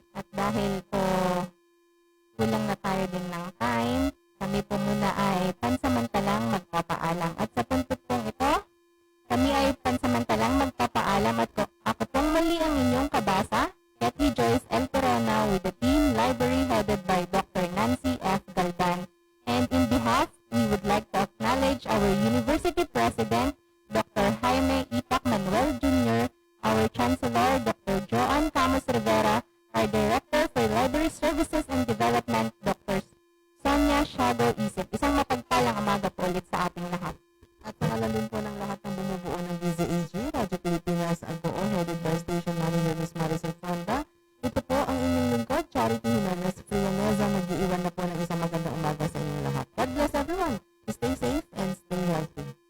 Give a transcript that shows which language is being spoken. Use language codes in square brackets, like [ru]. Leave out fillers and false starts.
[tl] At dahil po kulang na tayo din ng time, kami po muna ay pansamantalang magpapaalam. At sa puntod pong ito, kami ay pansamantalang magpapaalam at ako pong mali ang inyong kabasa, Kathleen Joyce L. [en] Corona with the team library headed by Dr. Nancy F. Galdan. And in behalf, we would like to acknowledge our University President, Dr. Jaime Ipac Manuel Jr., our Chancellor, Dr. Joan Camus Rivera, our Director for Library Services and Development, Dr. [tl] Sonia Shadow Isip. Isang mapagpalang umaga po ulit sa ating lahat. At sa ngalan din po ng lahat ng bumubuo ng DZAG, Radyo Pilipinas Agoo, headed by Station Manager Ms. Marisol Fonda. Ito po ang inyong lingkod, Charity Jimenez Frianeza, mag-iiwan na po ng isang magandang umaga sa inyong lahat. [en] God bless everyone. Stay safe and stay healthy.